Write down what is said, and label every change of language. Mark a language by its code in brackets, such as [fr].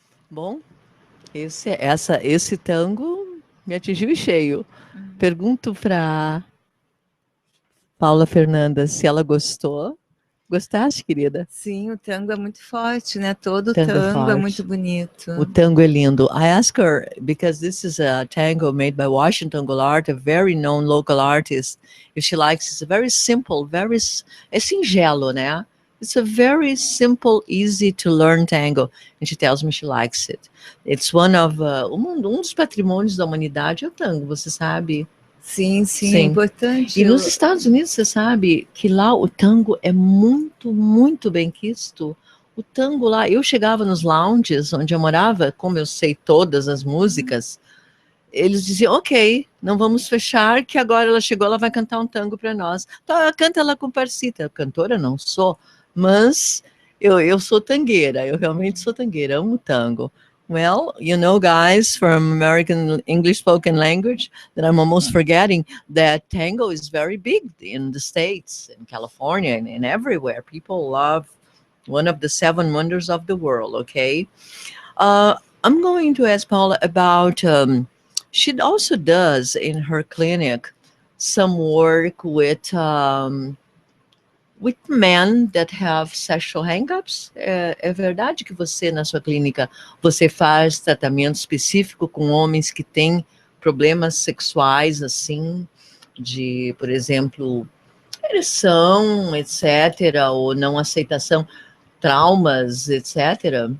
[pt] Bom, esse tango me atingiu em cheio. Pergunto para Paula Fernanda se ela gostou. Gostaste, querida? Sim, o tango é muito forte, né? Todo Tango tango é forte. muito bonito. O tango é lindo. [en] I asked her, because this is a tango made by Washington Goulart, a very known local artist, if she likes. It's very simple, [pt] é singelo, né? [en] It's a very simple, easy to learn tango. And she tells me she likes it. It's one of, [pt] um dos patrimônios da humanidade é o tango, você sabe? Sim, é Sim. importante. E nos Estados Unidos, você sabe que lá o tango é muito, muito bem quisto. O tango lá, eu chegava nos lounges onde eu morava, como eu sei todas as músicas, eles diziam, ok, não vamos fechar, que agora ela chegou, ela vai cantar um tango para nós. Então, canta ela com Parcita. Cantora não sou, mas eu sou tangueira, eu realmente sou tangueira, amo tango. [en] Well, you know, guys, from American English spoken language, that I'm almost forgetting that tango is very big in the States, in California, and everywhere. People love one of the 7 wonders of the world, okay? I'm going to ask Paula about, she also does in her clinic some work with men that have sexual hang-ups. [pt] É verdade que você, na sua clínica, você faz tratamento específico com homens que têm problemas sexuais, assim, de, por exemplo, ereção, etc., ou não aceitação, traumas, etc.?